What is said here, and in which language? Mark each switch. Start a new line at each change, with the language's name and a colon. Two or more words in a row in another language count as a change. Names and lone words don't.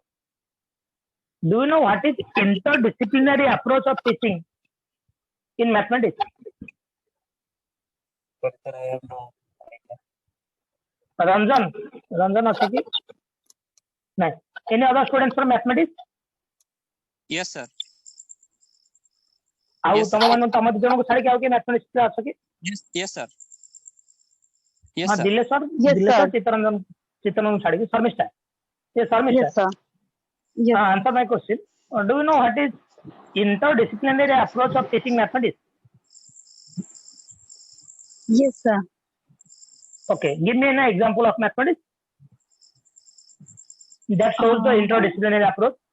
English: Do you know what is interdisciplinary approach of teaching in mathematics? Sir, I have no Ranjan also ki? No. Any other students from mathematics? Yes, sir.
Odia: ଆଉ
English: Yes, sir.
Odia: ତମ ମାନଙ୍କୁ ତମ ଦି ଜଣଙ୍କୁ ଛାଡିକି ଆଉ କିଏ mathematics ରେ ଅଛ କି?
English: Yes, sir. Yes,
Odia: ହଁ,
English: sir.
Odia: ଦିଲେଶ୍ୱର ଚିତ୍ତରଞ୍ଜନ ଛାଡିକି ଶର୍ମିଷ୍ଠା.
English: Yes, Sarmisha. Yes, sir. Yes. Answer my question. Do you know what is interdisciplinary approach of teaching mathematics? Yes, sir. Okay, give me an example of mathematics that shows the interdisciplinary approach.